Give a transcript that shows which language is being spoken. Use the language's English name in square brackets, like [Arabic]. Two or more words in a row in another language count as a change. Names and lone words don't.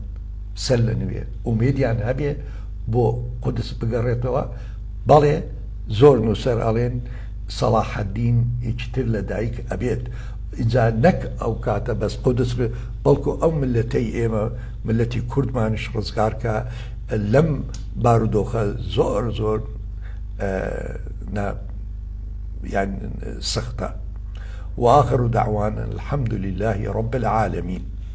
[Central Kurdish] سەر لە نوێ ئومێدیان هەبێ بۆ قودس بگەڕێتەوە بەڵێ زۆر نووسەر ئەڵێن سەلاحەدین یەکتر لە دایک ئەبێت اینجا نەک ئەو کاتە بەس قودس بەڵکو ئەو ملەتەی ئێمە ملەتی کوردمانش ڕزگارکە لەم بارودۆخە زۆر زۆر [Arabic] يعني سختة. وآخر دعوانا الحمد لله رب العالمين.